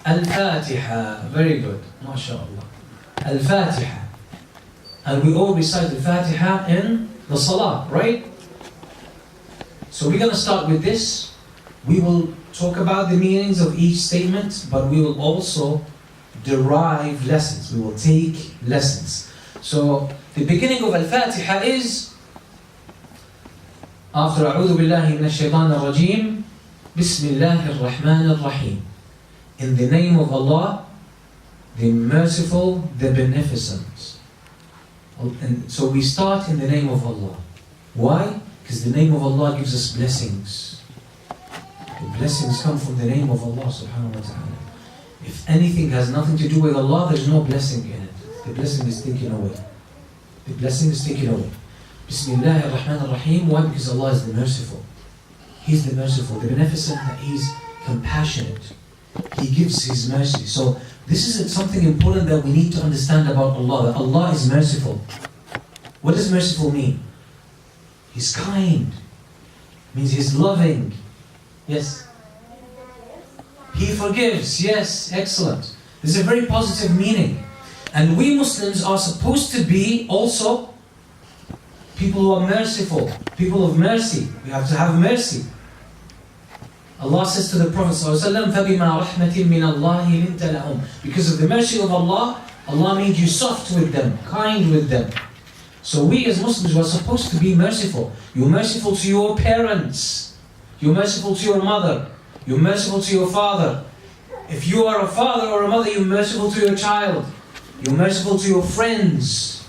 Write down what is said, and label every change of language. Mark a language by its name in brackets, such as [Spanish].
[English] Al-Fatiha. Very good. MashaAllah. Al-Fatiha. And we all recite the Fatiha in the Salah, right? So we're going to start with this. We will talk about the meanings of each statement, but we will also derive lessons. We will take lessons. So the beginning of Al-Fatiha is after [Arabic] أعوذ بالله من الشيطان الرجيم بسم الله الرحمن الرحيم. [English] In the name of Allah, the merciful, the beneficent. And so we start in the name of Allah. Why? Because the name of Allah gives us blessings. The blessings come from the name of Allah subhanahu wa ta'ala. If anything has nothing to do with Allah, there's no blessing in it. The blessing is taken away. The blessing is taken away. Bismillah ar-Rahman ar-Rahim. Why? Because Allah is the merciful. He's the merciful, the beneficent, He's compassionate. He gives His mercy. So this is something important that we need to understand about Allah, that Allah is merciful. What does merciful mean? He's kind. It means He's loving. Yes. He forgives. Yes, excellent. This is a very positive meaning. And we Muslims are supposed to be also people who are merciful, people of mercy. We have to have mercy. Allah says to the Prophet ﷺ, [Arabic] فَبِمَا رَحْمَةٍ مِّنَ اللَّهِ لِنْتَ لَهُمْ. [English] Because of the mercy of Allah, Allah made you soft with them, kind with them. So we as Muslims are supposed to be merciful. You're merciful to your parents. You're merciful to your mother. You're merciful to your father. If you are a father or a mother, you're merciful to your child. You're merciful to your friends.